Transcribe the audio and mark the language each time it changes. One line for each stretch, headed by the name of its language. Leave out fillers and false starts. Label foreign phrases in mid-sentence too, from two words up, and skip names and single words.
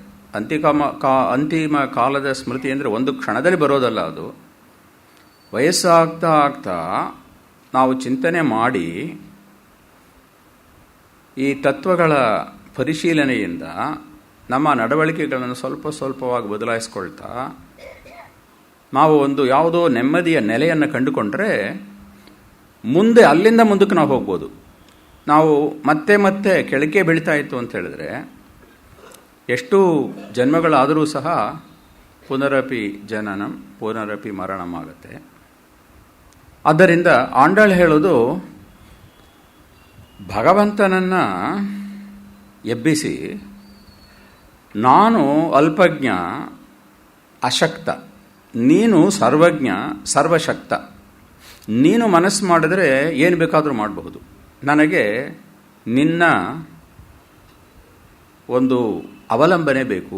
Kannada: ಅಂತಿಮ ಕಾಲದ ಸ್ಮೃತಿ ಅಂದರೆ ಒಂದು ಕ್ಷಣದಲ್ಲಿ ಬರೋದಲ್ಲ, ಅದು ವಯಸ್ಸಾಗ್ತಾ ಆಗ್ತಾ ನಾವು ಚಿಂತನೆ ಮಾಡಿ ಈ ತತ್ವಗಳ ಪರಿಶೀಲನೆಯಿಂದ ನಮ್ಮ ನಡವಳಿಕೆಗಳನ್ನು ಸ್ವಲ್ಪವಾಗಿ ಬದಲಾಯಿಸ್ಕೊಳ್ತಾ ನಾವು ಒಂದು ಯಾವುದೋ ನೆಮ್ಮದಿಯ ನೆಲೆಯನ್ನು ಕಂಡುಕೊಂಡ್ರೆ ಮುಂದೆ ಅಲ್ಲಿಂದ ಮುಂದಕ್ಕೆ ನಾವು ಹೋಗ್ಬೋದು. ನಾವು ಮತ್ತೆ ಕೆಳಗೆ ಬೆಳೀತಾ ಇತ್ತು ಅಂತ ಹೇಳಿದ್ರೆ ಎಷ್ಟು ಜನ್ಮಗಳಾದರೂ ಸಹ
Sanskrit: ಪುನರಪಿ ಜನನಂ ಪುನರಪಿ ಮರಣಂ
Kannada: ಆಗುತ್ತೆ. ಆದ್ದರಿಂದ ಆಂಡಾಳ್ ಹೇಳೋದು, ಭಗವಂತನನ್ನು ಎಬ್ಬಿಸಿ ನಾನು ಅಲ್ಪಜ್ಞ ಅಶಕ್ತ, ನೀನು ಸರ್ವಜ್ಞ ಸರ್ವಶಕ್ತ, ನೀನು ಮನಸ್ಸು ಮಾಡಿದ್ರೆ ಏನು ಬೇಕಾದರೂ ಮಾಡಬಹುದು, ನನಗೆ ನಿನ್ನ ಒಂದು ಅವಲಂಬನೆ ಬೇಕು.